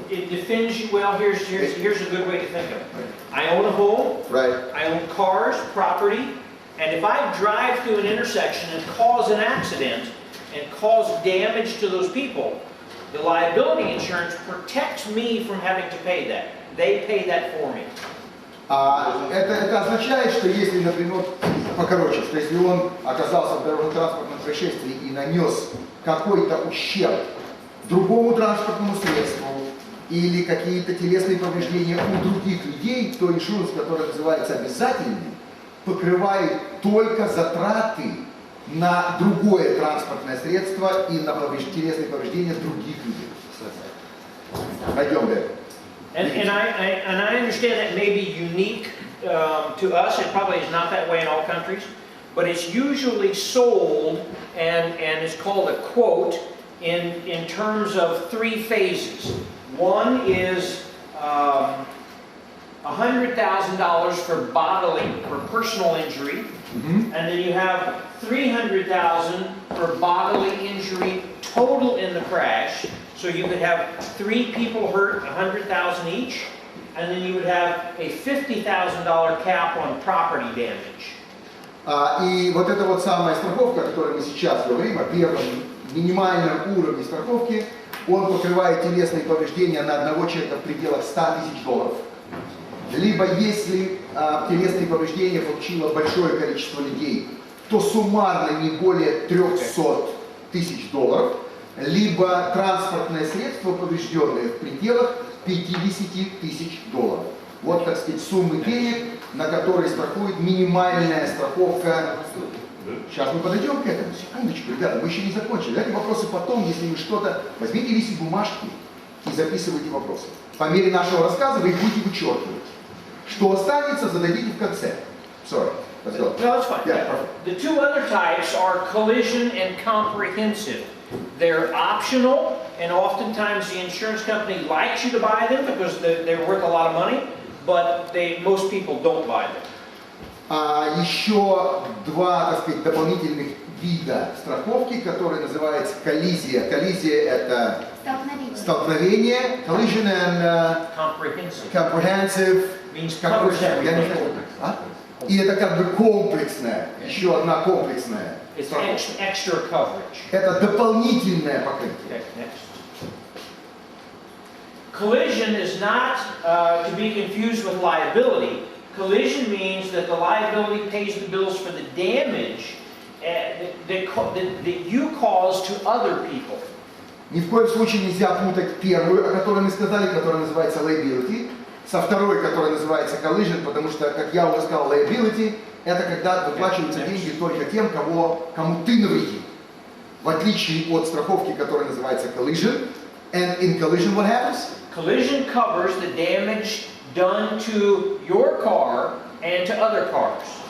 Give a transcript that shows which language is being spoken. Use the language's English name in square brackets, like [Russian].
[English] It defends you, well, here's a good way to think of it. I own a home, Right. I own cars, property, and if I drive through an intersection and cause an accident and cause damage to those people, the liability insurance protects me from having to pay that. They pay that for me. [Russian] Это означает, что если, например, покороче, что если он оказался в дорожно-транспортном происшествии и нанес какой-то ущерб другому транспортному средству или какие-то телесные повреждения у других людей, то иншуранс, который называется обязательным, покрывает только затраты на другое транспортное средство и на телесные повреждения других людей. Пойдем дальше. [English] And I understand that may be unique to us. It probably is not that way in all countries, but it's usually sold and it's called a quote in terms of 3 phases. One is $100,000 for personal injury, and then you have $300,000 for bodily injury total in the crash. So you could have 3 people hurt, $100,000 each, and then you would have a $50,000 cap on property damage. [Russian] И вот эта вот самая страховка, о которой мы сейчас говорим, о первом минимальном уровне страховки, он покрывает телесные повреждения на одного человека в пределах $100,000. Либо если телесные повреждения получило большое количество людей, то суммарно не более $300,000, либо транспортное средство, поврежденное в пределах $50,000. Вот, так сказать, суммы денег, на которые страхует минимальная страховка. Сейчас мы подойдем к этому. Секундочку, ребята, мы еще не закончили. Давайте вопросы потом, если вы что-то... Возьмите лист бумажки и записывайте вопросы. По мере нашего рассказа вы их будете вычеркивать. Что останется, зададите в конце. [English] Sorry. Let's go. No, that's fine. Yeah, perfect. The 2 other types are collision and comprehensive. They're optional, and oftentimes the insurance company likes you to buy them because they're worth a lot of money, but most people don't buy them. [Russian] Еще 2, так сказать, дополнительных вида страховки, которые называются коллизия. Коллизия — это столкновение. [English] Collision and comprehensive means covers everything. [Russian] И это как бы комплексная, еще одна комплексная. [English] It's extra coverage. [Russian] Это дополнительное покрытие. [English] Okay, next. Collision is not to be confused with liability. Collision means that the liability pays the bills for the damage that you cause to other people. [Russian] Ни в коем случае нельзя путать первую, о которой мы сказали, которая называется liability, со второй, которая называется collision, потому что, как я уже сказал, liability — это когда выплачиваются деньги только тем, кому ты навредил. В отличие от страховки, которая называется collision. [English] And in collision what happens? Collision covers the damage done to your car and to other cars.